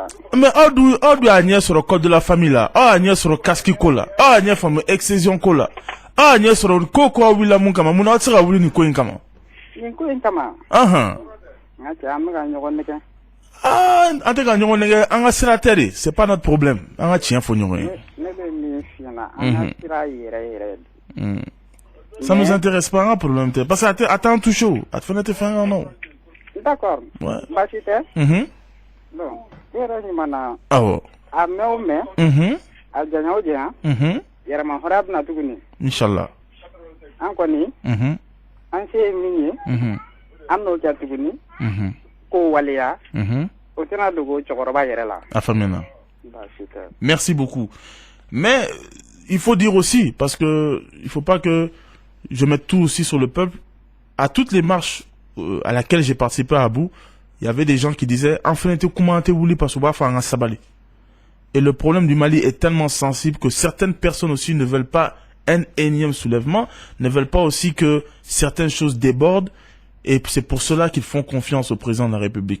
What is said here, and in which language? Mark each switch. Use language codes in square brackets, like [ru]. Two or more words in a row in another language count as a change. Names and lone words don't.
[bm] mais aw dun y'a ɲɛ sɔrɔ [fr] code de la famille [bm] la aw y'a ɲɛ sɔrɔ casque ko la aw y'a ɲɛ faamu excision ko la aw y'a ɲɛ sɔrɔ ko aw wulila mun kama mun na aw tɛ se ka wuli nin ko in kama nin ko in kama n ka cɛ an bɛ ka ɲɔgɔn nɛgɛ an tɛ ka ɲɔgɔn nɛgɛ an ka sira tɛ de [fr] c'est pas notre problème [bm] an ka tiɲɛ fɔ ɲɔgɔn ye ne bɛ min f'i ɲɛna an ka sira yɛrɛ [fr] ça nous intéresse pas [bm] an ka problème tɛ [fr] parce que [bm] a t'an touché o a fana tɛ fɛn kan non d'accord baasi tɛ bon e yɛrɛ ɲuman na awɔ a mɛn o mɛn a janya o janya yɛrɛma hɔrɔnya bɛna tuguni inchallah an kɔni an se ye min ye an n'o kɛ tuguni k'o waleya o tɛna dogo cɛkɔrɔba yɛrɛ la a faamuyana [fr] merci beaucoup mais il faut dire aussi parce que il faut pas que je mette tout aussi sur le peuple à toutes les marches à laquelle j'ai participé à Abou, il y avait des gens qui disaient et le problème du Mali est tellement sensible que certaines personnes aussi ne veulent pas un énième soulèvement, ne veulent pas aussi que certaines choses débordent, et c'est pour cela qu'ils font confiance au président de la République.